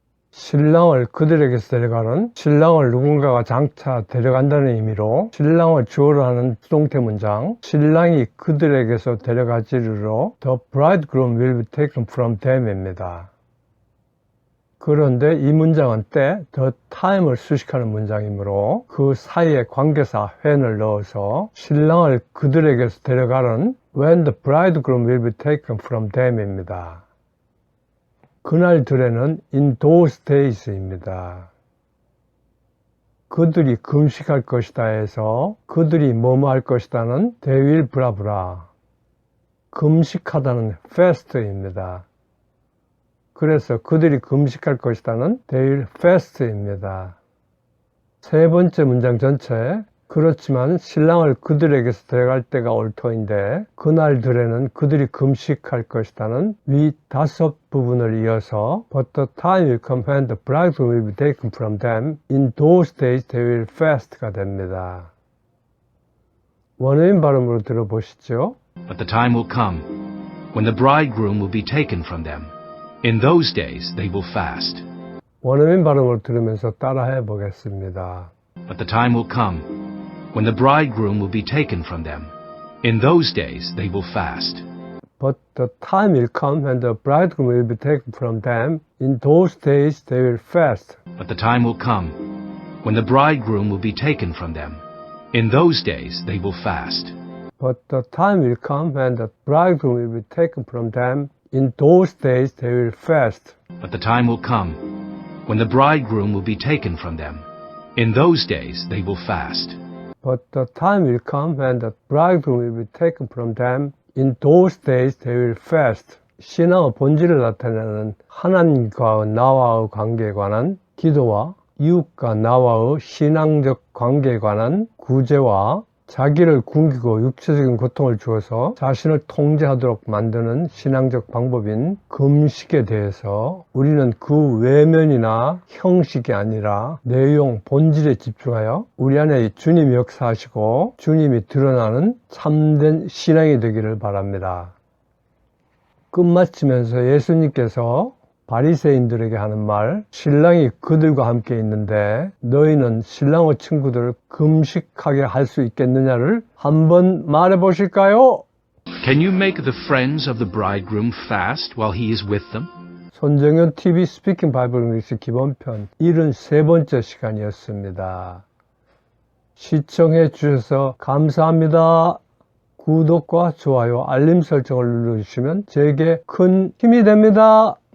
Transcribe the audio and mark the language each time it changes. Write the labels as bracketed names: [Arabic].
[Korean] 신랑을 그들에게서 데려가는, 신랑을 누군가가 장차 데려간다는 의미로 신랑을 주어로 하는 수동태 문장, 신랑이 그들에게서 데려가지르러 [English] the bridegroom will be taken from them [Korean] 입니다. 그런데 이 문장은 때, the time을 수식하는 문장이므로 그 사이에 관계사 when을 넣어서 신랑을 그들에게서 데려가는 [English] when the bridegroom will be taken from them [Korean] 입니다. 그날들에는 [English] in those days [Korean] 입니다. 그들이 금식할 것이다 해서 그들이 뭐뭐 할 것이다는 [English] they will [Korean] 브라브라, 금식하다는 fast입니다. 그래서 그들이 금식할 것이다는 [English] they will fast [Korean] 입니다. 세 번째 문장 전체에 그렇지만 신랑을 그들에게서 데려갈 때가 올 터인데 그날들에는 그들이 금식할 것이다는 위 다섯 부분을 이어서 [English] But the time will come when the bridegroom will be taken from them. In those days they will fast가 됩니다. [Korean] 원어민 발음으로 들어보시죠. [English] But the time will come when the bridegroom will be taken from them. In those days they will fast. [Korean] 원어민 발음으로 들으면서 따라해 보겠습니다. [English] But the time will come when the bridegroom will be taken from them. In those days they will fast. But the time will come when the bridegroom will be taken from them. In those days they will fast. But the time will come when the bridegroom will be taken from them. In those days they will fast. But the time will come when the bridegroom will be taken from them. In those days they will fast. But the time will come when the bridegroom will be taken from them. In those days they will fast. But the time will come when the bridegroom will be taken from them. In those days they will fast. [Korean] 신앙의 본질을 나타내는 하나님과 나와의 관계에 관한 기도와 이웃과 나와의 신앙적 관계에 관한 구제와 자기를 굶기고 육체적인 고통을 주어서 자신을 통제하도록 만드는 신앙적 방법인 금식에 대해서 우리는 그 외면이나 형식이 아니라 내용, 본질에 집중하여 우리 안에 주님이 역사하시고 주님이 드러나는 참된 신앙이 되기를 바랍니다. 끝마치면서 예수님께서 바리새인들에게 하는 말, 신랑이 그들과 함께 있는데 너희는 신랑의 친구들을 금식하게 할 수 있겠느냐를 한번 말해 보실까요? [English] Can you make the friends of the bridegroom fast while he is with them? [Korean] 손정현 TV 스피킹 바이블 잉글리시 기본편 73번째 시간이었습니다. 시청해 주셔서 감사합니다. 구독과 좋아요, 알림 설정을 눌러주시면 제게 큰 힘이 됩니다.